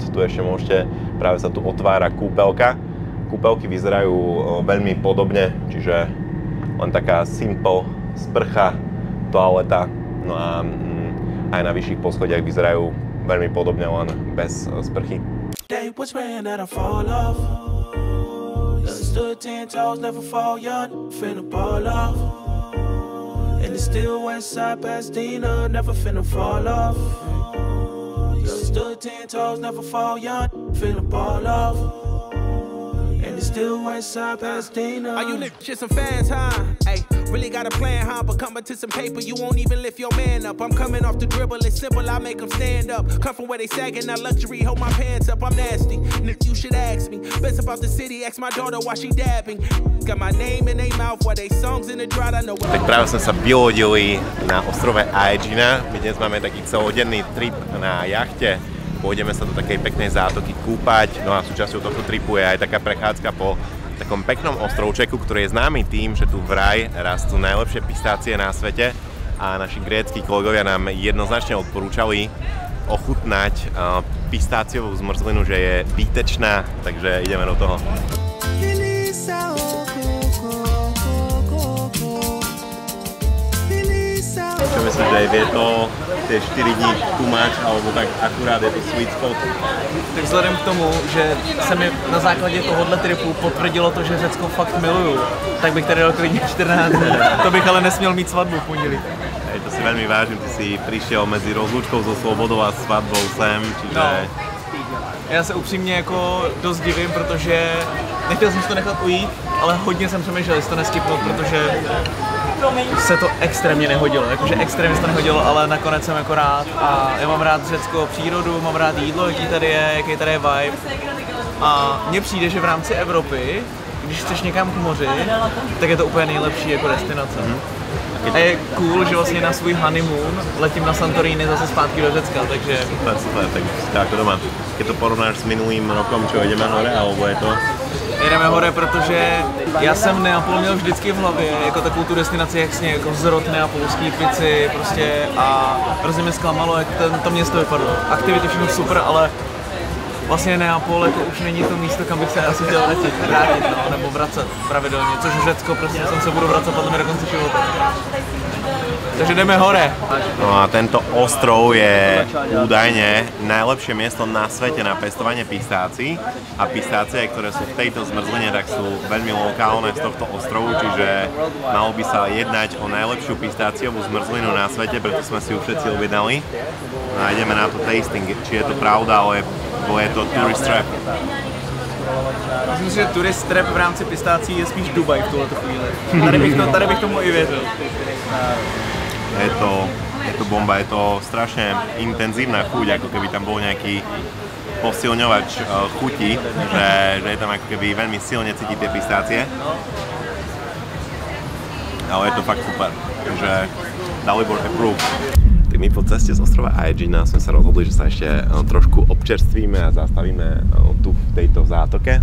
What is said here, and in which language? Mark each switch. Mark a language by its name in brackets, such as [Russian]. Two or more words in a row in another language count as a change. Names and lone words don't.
[Slovak] Tu ešte môžete, práve sa tu otvára kúpeľka. Kúpeľky vyzerajú veľmi podobne, čiže len taká simple sprcha, toaleta, no a aj na vyšších poschodiach vyzerajú veľmi podobne, len bez sprchy. [English] They was praying that I fall off. Stood 10 toes, never fall young, finna ball off. And it's still west side Pasadena, never finna fall off. Stood 10 toes, never fall young, finna ball off. And it's still west side Pasadena. Are you lift shit some fans, huh? Ay, really got a plan, huh? But coming to some paper, you won't even lift your man up. I'm coming off the dribble, it's simple, I make them stand up. Come from where they sagging, now luxury, hold my pants up. I'm nasty, you should ask me. Best about the city, ask my daughter why she dabbing. Got my name in they mouth while they songs in the drought, I know what. [Slovak] Tak práve sme sa vylodili na ostrove Aegina. My dnes máme taký celodenný trip na jachte. Pôjdeme sa do takej peknej zátoky kúpať, no a súčasťou tohto tripu je aj taká prechádzka po takom peknom ostrovčeku, ktorý je známy tým, že tu vraj rastú najlepšie pistácie na svete a naši grécki kolegovia nám jednoznačne odporúčali ochutnať pistáciovú zmrzlinu, že je výtečná, takže ideme do toho. Čo myslíš, že je to tie 4 dní [English] too much, [Slovak] alebo tak akurát je to [English] sweet spot? [Czech] Tak vzhledem k tomu, že se mi na základě tohohle tripu potvrdilo to, že Řecko fakt miluju, tak bych tady dal klidně 14 dní. To bych ale nesměl mít svatbu v pondělí. [Slovak] Hej, to si veľmi vážim, ty si prišiel medzi rozlúčkou so Slobodou a svatbou sem, čiže... No. [Czech] Já se upřímně jako dost divím, protože nechtěl jsem si to nechat ujít, ale hodně jsem přemýšlel, jestli to neskipnout, protože se to extrémně nehodilo, jakože extrémně se to nehodilo, ale nakonec jsem jako rád a já mám rád Řecko přírodu, mám rád jídlo, jaký tady je vibe a mně přijde, že v rámci Evropy, když chceš někam k moři, tak je to úplně nejlepší jako destinace. A je cool, že vlastně na svůj honeymoon letím na Santorini zase zpátky do Řecka, takže... [Slovak] Super, tak ako doma. Keď to porovnáš s minulým rokom, čo ideme hore, alebo je to? [Czech] Jedeme hore, protože já jsem Neapol měl vždycky v hlavě jako takovou tu destinaci, jasně, jako vzorot neapolský pici prostě a hrozně mě zklamalo, jak to město vypadlo. Aktivity všechno super, ale vlastně Neapol jako už není to místo, kam bych se asi chtěl vrátit, no, nebo vracet pravidelně, což Řecko prostě jsem se budu vracet potom do konce života. Takže jdeme hore. [Slovak] No a tento ostrov je údajne najlepšie miesto na svete na pestovanie pistácií a pistácie, ktoré sú v tejto zmrzline, tak sú veľmi lokálne z tohto ostrovu, čiže malo by sa jednať o najlepšiu pistáciovú zmrzlinu na svete, preto sme si ju všetci objednali. No a ideme na to tasting, či je to pravda, alebo je to [English] tourist trap. [Czech] Myslím si, že [English] tourist trap [Czech] v rámci pistácií je spíš Dubaj v tuhleto chvíli. Tady bych tomu i věřil. [Slovak] Je to bomba, je to strašne intenzívna chuť, ako keby tam bol nejaký posilňovač chuti, že je tam ako keby veľmi silne cítiť tie pistácie. Ale je to fakt super, takže Dalibor approve. Tak my po ceste z ostrova Aegina sme sa rozhodli, že sa ešte trošku občerstvíme a zastavíme tu v tejto zátoke.